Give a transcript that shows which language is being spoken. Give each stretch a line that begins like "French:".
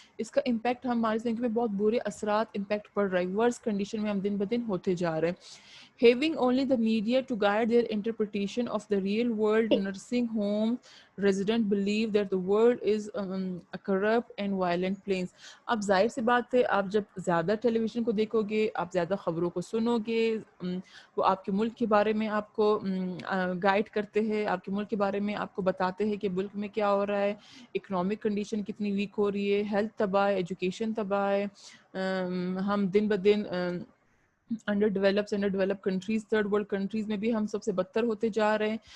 Urdu: اس کا امپیکٹ ہماری زندگی میں بہت برے اثرات امپیکٹ پڑ رہا ہے, ورس کنڈیشن میں ہم دن بدن ہوتے جا رہے ہیں.
English: Having only the media to guide their interpretation of the real world, nursing home resident believe that the world is a corrupt and violent place.
Urdu: اب ظاہر سی بات ہے آپ جب زیادہ ٹیلی ویژن کو دیکھو گے، آپ زیادہ خبروں کو سنو گے، وہ آپ کے ملک کے بارے میں آپ کو گائیڈ کرتے ہیں، آپ کے ملک کے بارے میں آپ کو بتاتے ہیں کہ ملک میں کیا ہو رہا ہے، اکنامک کنڈیشن کتنی ویک ہو رہی ہے، ہیلتھ تباہ ہے، ایجوکیشن تباہ ہے، ہم دن بدن under develop countries, third world countries میں بھی ہم سب سے بدتر ہوتے جا رہے ہیں.